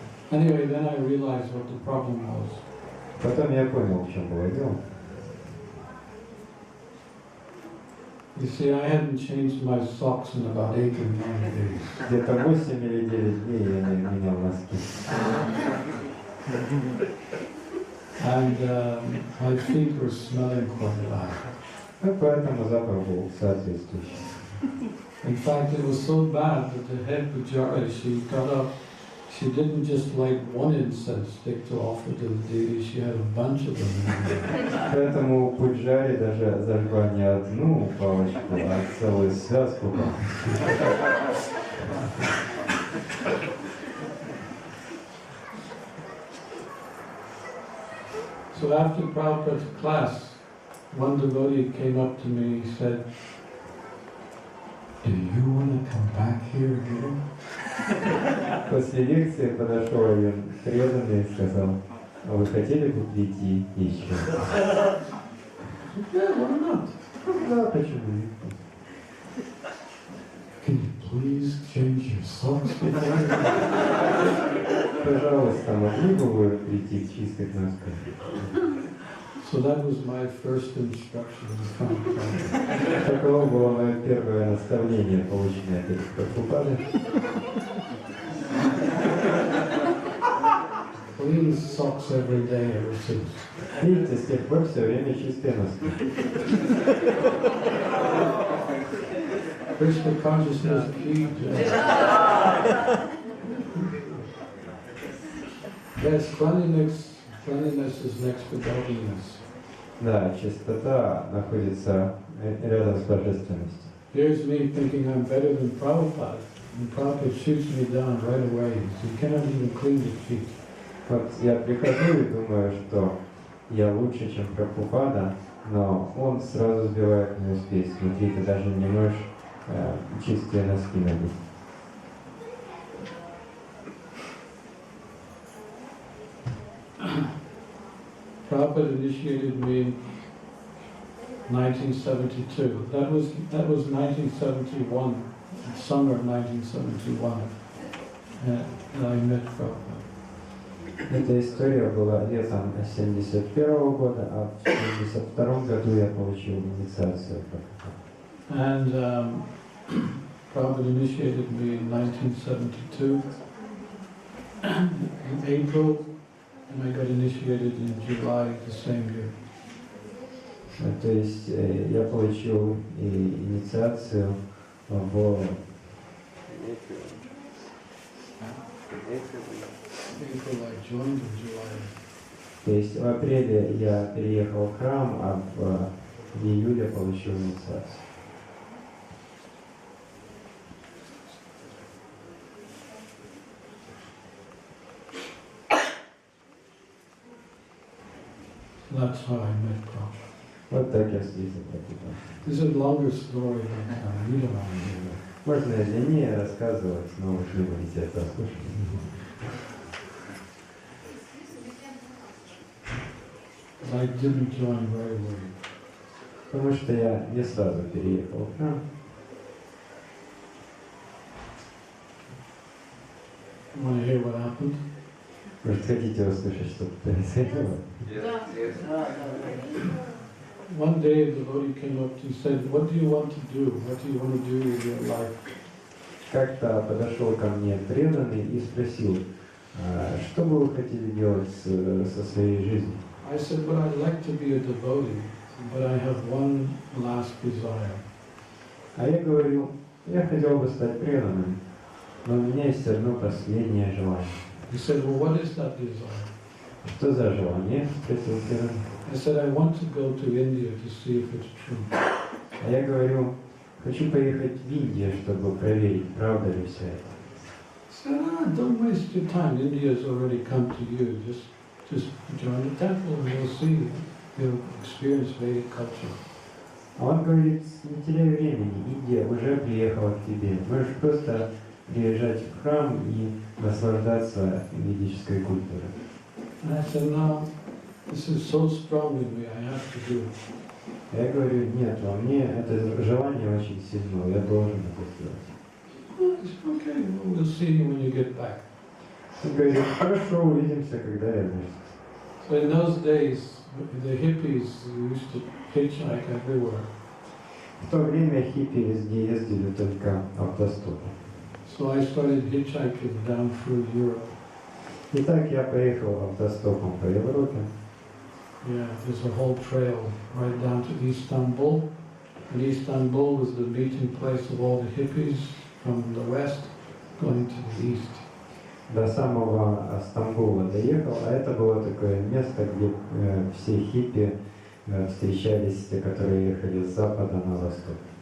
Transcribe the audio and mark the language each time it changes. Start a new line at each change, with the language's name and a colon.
English: Anyway, then I realized what the problem was.
Russian: Потом я понял, в чем было дело.
English: You see, I hadn't changed my socks in about 8 or 9 days.
Russian: Где-то 8 или 9 дней я не менял носки.
English: And my feet were smelling quite bad.
Russian: Ну, поэтому запах был соответствующий.
English: In fact, it was so bad that the head pujari, she got up. She didn't just light one incense stick to offer to the deity, she had a bunch of them.
Russian: Поэтому пуджари даже зажгла не одну палочку, а целую связку палочек.
English: So after Prabhupada's class, one devotee came up to me and said, "Do you want to come back here again?"
Russian: После лекции подошел один преданный и сказал, а вы хотели бы прийти еще?
English: Yeah, why not?
Russian: Да, почему нет?
English: Can you please change your socks before you go?
Russian: Пожалуйста, могли бы вы прийти к чистой носках?
English: So that was my first instruction in Prabhupada.
Russian: Таково было мое первое наставление, полученное от Прабхупады.
English: Clean socks every day ever since.
Russian: Видите, с тех пор все время чистые носки.
English: Krishna consciousness key. Yes, cleanliness is next to godliness.
Russian: Да, чистота находится рядом с божественностью.
English: Here's me thinking I'm better than Prabhupada, and Prabhupada shoots me down right away. So you cannot even clean your feet.
Russian: Вот я прихожу и думаю, что я лучше, чем Прабхупада, но он сразу сбивает мою спесь. Смотри, ты даже не можешь чистые носки надеть.
English: Prabhupada initiated me in 1972. That was 1971, summer of 1971, and I met Prabhupada.
Russian: Эта история была летом 1971 года, а в 1972 году я получил инициацию.
English: And Prabhupada initiated me in 1972 in April, and I got initiated in July the same year.
Russian: То есть я получил инициацию в
English: April I joined in July.
Russian: То есть в апреле я переехал в храм, а в июле получил инициацию.
English: That's how I met Prabhupada.
Russian: Вот так я встретил Прабхупаду.
English: This is a longer story than you don't know.
Russian: Можно длиннее рассказывать, но вы же будете это слушать.
English: I didn't join right away.
Russian: Потому что я не сразу переехал в храм.
English: You want to hear what happened?
Russian: Может, хотите услышать, что произошло?
English: One day the devotee came up and said, "What do you want to do? What do you want to do with your life?"
Russian: Как-то подошел ко мне преданный и спросил, что бы вы хотели делать со своей жизнью?
English: I said, "Well, I'd like to be a devotee, but I have one last desire."
Russian: А я говорю, я хотел бы стать преданным, но у меня есть одно последнее желание.
English: He said, "Well, what is that desire?"
Russian: Что за желание? Спросил преданный.
English: I said, "I want to go to India to see if it's true."
Russian: А я говорю, хочу поехать в Индию, чтобы проверить, правда ли все это.
English: He said, "Don't waste your time. India's already come to you. Just join the temple and you'll see. You'll experience Vedic culture."
Russian: А он говорит, не теряй времени, Индия уже приехала к тебе. Можешь просто приезжать в храм и наслаждаться ведической культурой.
English: And I said, "No, this is so strong in me. I have to do it."
Russian: Я говорю, нет, во мне это желание очень сильно, я должен это сделать.
English: Well, he said, "Okay, well, we'll see you when you get back."
Russian: Он говорит, хорошо, увидимся, когда вернешься.
English: So in those days, the hippies used to hitchhike everywhere.
Russian: В то время хиппи везде ездили только автостопом.
English: So I started hitchhiking down through Europe.
Russian: Итак, я поехал автостопом по Европе.
English: Yeah, there's a whole trail right down to Istanbul. And Istanbul was the meeting place of all the hippies from the west going to the east.
Russian: До самого Стамбула доехал, а это было такое место, где все хиппи встречались, те, которые ехали с запада на восток.